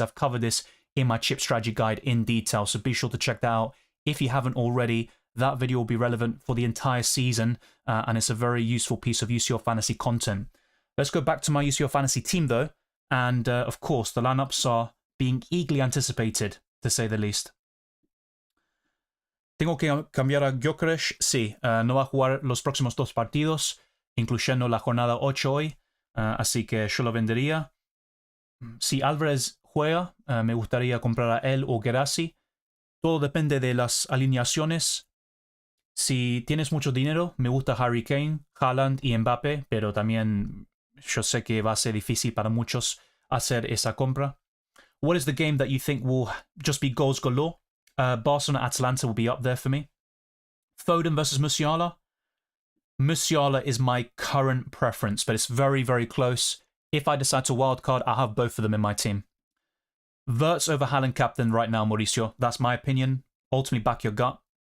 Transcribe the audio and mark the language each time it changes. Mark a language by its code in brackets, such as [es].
[en] I've covered this in my chip strategy guide in detail, so be sure to check that out if you haven't already. That video will be relevant for the entire season, and it's a very useful piece of UCL Fantasy content. Let's go back to my UCL Fantasy team, though, and of course, the lineups are being eagerly anticipated, to say the least. [es] Tengo que cambiar a Gyökeres, sí, no va a jugar los próximos 2 partidos, incluyendo la jornada 8 hoy, así que yo lo vendería. Si Álvarez juega, me gustaría comprar a él o Gerasi. Todo depende de las alineaciones. Si tienes mucho dinero, me gusta Harry Kane, Haaland y Mbappé, pero también yo sé que va a ser difícil para muchos hacer esa compra. [en] What is the game that you think will just be goals galore? Barcelona-Atalanta will be up there for me. Foden versus Musiala. Musiala is my current preference, but it's very, very close. If I decide to wildcard, I'll have both of them in my team. Wirtz over Haaland captain right now, Mauricio. That's my opinion. Ultimately, back your gut.